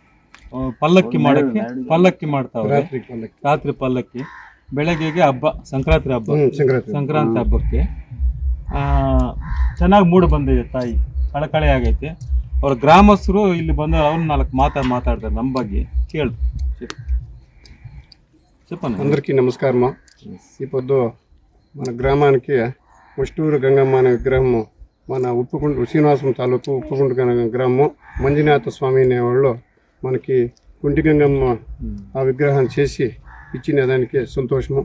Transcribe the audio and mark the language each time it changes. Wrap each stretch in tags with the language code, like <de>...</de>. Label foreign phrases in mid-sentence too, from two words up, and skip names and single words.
<kn>ಪಲ್ಲಕ್ಕಿ ಮಾಡ್ತಾವ್ರೆ ರಾತ್ರಿ ಪಲ್ಲಕ್ಕಿ ಬೆಳಗ್ಗೆಗೆ ಹಬ್ಬ ಸಂಕ್ರಾಂತಿ ಹಬ್ಬಕ್ಕೆ ಚೆನ್ನಾಗಿ ಮೂಡಿ ಬಂದಿದೆ ತಾಯಿ ಕಳಕಳೆ ಆಗೈತೆ ಅವ್ರ ಗ್ರಾಮಸ್ಥರು ಇಲ್ಲಿ ಬಂದ ಅವ್ರು 4 మాట్లాడతారు ನಮ್ಮ ಬಗ್ಗೆ ಕೇಳು చెప్పండి.</kn> <te>అందరికీ నమస్కారము. ఈ పొద్దు మన గ్రామానికి మష్టూరు గంగమ్మ అనే విగ్రహము మన ఉప్పుకుంట శ్రీనివాసం తాలూకు ఉప్పుకుంట గ్రామము మంజునాథ స్వామి అనేవాళ్ళు మనకి కుంటి గంగమ్మ ఆ విగ్రహం చేసి ఇచ్చిన దానికి సంతోషము.</te>